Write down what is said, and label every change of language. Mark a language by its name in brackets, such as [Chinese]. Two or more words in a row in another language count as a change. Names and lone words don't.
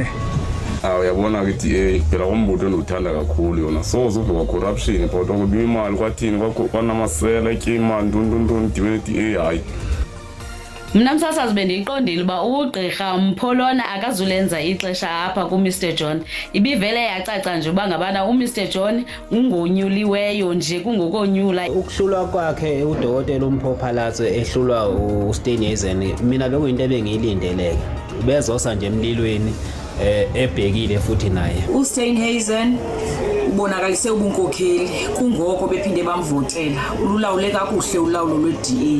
[Xhosa] Uyabona ke DA phela umbutho endiwuthanda kakhulu yona soze uve kwa-corruption but okubiwa imali kwathini kwanamasela etyima ntoni dibene DA hayi. Mna msasazi bendiyiqondile uba ugqirha Mpholona akazulenza ixesha apha kuMr John. Ibivele yacaca nje uba ngabana uMr John ungonyuliweyo nje kungokonyula. [Zulu] Ukuhlulwa kwakhe udokotela uMphophalatse ehlulwa uSteenhuisen mina bekuyinto ebengiyilindeleke. Bezosa nje emlilweni ebhekile futhi naye. [Xhosa] uSteenhuisen ubonakalise ubunkokheli kungoko bephinde bamvotela ululawule kakuhle ulawulo lwe-DA.